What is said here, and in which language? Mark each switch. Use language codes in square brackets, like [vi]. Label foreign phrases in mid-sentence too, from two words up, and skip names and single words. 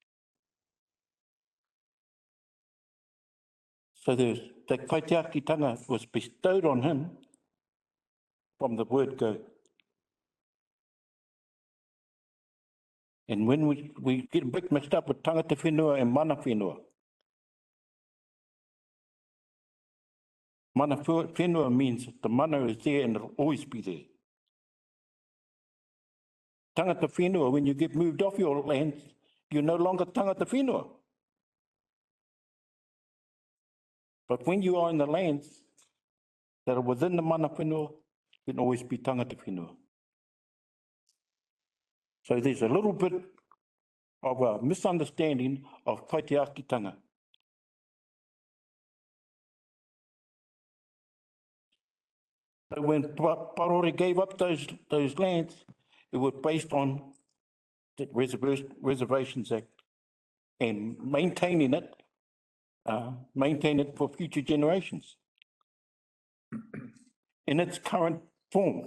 [en] So the kaitiakitanga was bestowed on him from the word go. And when we get a bit mixed up with [mi] tangata whenua [en] and [mi] mana whenua. Mana whenua [en] means the mana is there and it'll always be there. [mi] Tangata whenua, [en] when you get moved off your land, you're no longer [mi] tangata whenua. [en] But when you are in the lands that are within the [mi] mana whenua, [en] you can always be [mi] tangata whenua. [en] So there's a little bit of a misunderstanding of kaitiakitanga. So when Parore gave up those lands, it was based on the Reservations Act and maintaining it for future generations in its current form.